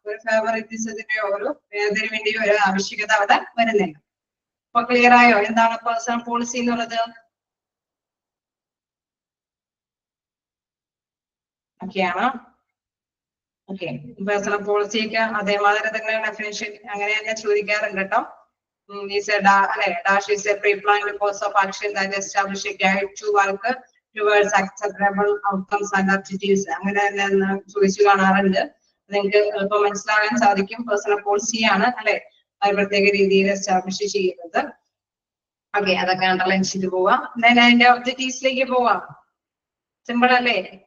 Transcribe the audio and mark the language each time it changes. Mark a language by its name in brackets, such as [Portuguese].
[Malayalam] ഒരു ഫേവറിറ്റിസത്തിന്റെയോ ഒരു വേർതിരിവിന്റെയോ ഒരു ആവശ്യകത അവിടെ വരുന്നില്ല. അപ്പൊ ക്ലിയർ ആയോ എന്താണ് പേഴ്സണൽ പോളിസി എന്നുള്ളത്? ഒക്കെയാണ്. ഓക്കെ, പേഴ്സണൽ പോളിസിയൊക്കെ അതേമാതിരി തന്നെ ഡെഫിനേഷൻ അങ്ങനെ തന്നെ ചോദിക്കാറുണ്ട് കേട്ടോ. [English] Dash is a pre-planned course of action that establish a guide to work towards acceptable outcomes and objectives. [Malayalam] അങ്ങനെ തന്നെ ചോദിച്ചു കാണാറുണ്ട്. നിങ്ങൾക്ക് എളുപ്പം മനസ്സിലാകാൻ സാധിക്കും. പേഴ്സണൽ പോളിസിയാണ് അല്ലെ അത് പ്രത്യേക രീതിയിൽ എസ്റ്റാബ്ലിഷ് ചെയ്യുന്നത്. ഓക്കെ, അതൊക്കെ അണ്ടർലൈൻ ചെയ്ത് പോവാം. അതിന്റെ ഒബ്ജക്റ്റീവ്സിലേക്ക് പോവാം. സിമ്പിൾ അല്ലേ?